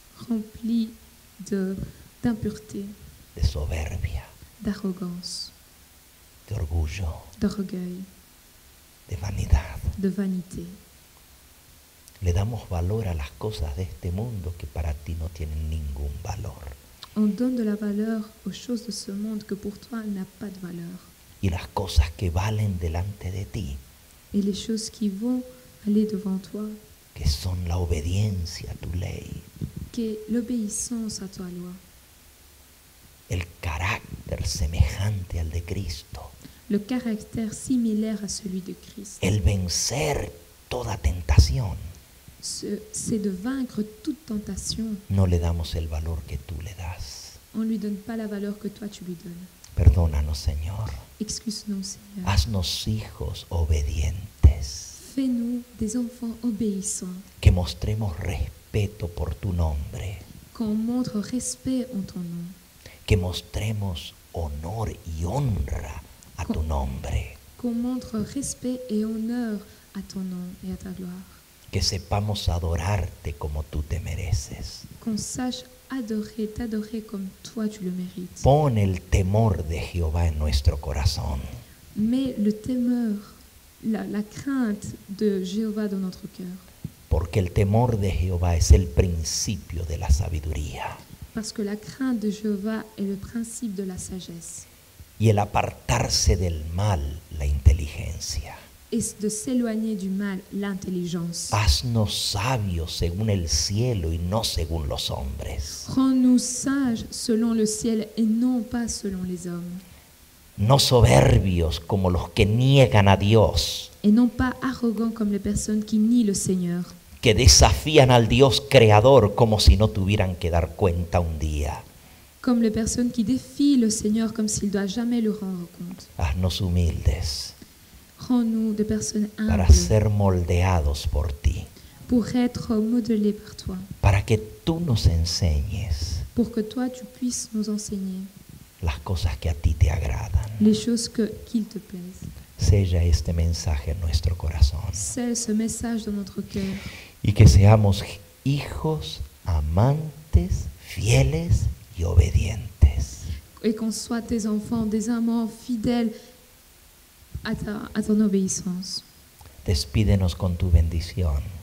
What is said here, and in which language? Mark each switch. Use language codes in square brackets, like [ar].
[fr] rempli d'impureté, [es] de soberbia, [fr] d'arrogance, [es] de orgullo, [fr] d'orgueil, [es] de vanidad. [fr] de vanité. [es] Le damos valor a las cosas de este mundo que para ti no tienen ningún valor. [fr] On donne de la valeur aux choses de ce monde que pour toi n'a pas de valeur. [es] Y las cosas que valen delante de ti, [fr] Et les choses qui vont aller devant toi, [es] que son la obediencia a tu ley, [fr] qui est l'obéissance à ta loi, [es] el carácter semejante al de Cristo, [fr] le caractère similaire à celui de Christ, [es] el vencer toda tentación, [fr] c'est de vaincre toute tentation. [es] no le damos el valor que tú le das. [fr] On ne lui donne pas la valeur que toi tu lui donnes. [es] Perdónanos, Señor. [fr] Excuse-nous, Seigneur. [es] Haznos hijos obedientes, [fr] Fais-nous des enfants obéissants, [es] que mostremos respeto por tu nombre, [fr] qu'on montre respect en ton nom, [es] que mostremos honor y honra a tu nombre, [fr] qu'on montre respect et honneur à ton nom et à ta gloire, [es] que sepamos adorarte como tú te mereces. [fr] qu'on sache adorer, t'adorer comme toi tu le mérites. [es] Pon el temor de Jehová en nuestro corazón, [fr] Mets le temeur, la crainte de Jéhovah dans notre cœur, [es] porque el temor de Jehová es el principio de la sabiduría, [fr] parce que la crainte de Jéhovah est le principe de la sagesse, [es] y el apartarse del mal, la inteligencia. [fr] et de s'éloigner du mal, l'intelligence. [es] Haznos sabios según el cielo y no según los hombres. [fr] Rends-nous sages selon le ciel et non pas selon les hommes, [es] No soberbios como los que niegan a Dios, [fr] et non pas arrogants comme les personnes qui nient le Seigneur, [es] que desafían al Dios creador como si no tuvieran que dar cuenta un día. [fr] comme les personnes qui défient le Seigneur comme s'il ne doit jamais le rendre compte. [es] Haznos humildes [fr] Rends-nous des personnes [es] para [fr] humbles [es] ser moldeados por ti, [fr] pour être modelés par toi, [es] para que tú nos enseñes [fr] pour que toi tu puisses nous enseigner [es] las cosas que a ti te agradan. [fr] les choses qu'il te plaisent. [es] Sella este mensaje en nuestro corazón [fr] Scelle ce message dans notre cœur [es] y que seamos hijos amantes, fieles y obedientes. [fr] et qu'on soit tes enfants, des amants fidèles à ton obéissance. [es] Despídenos con tu bendición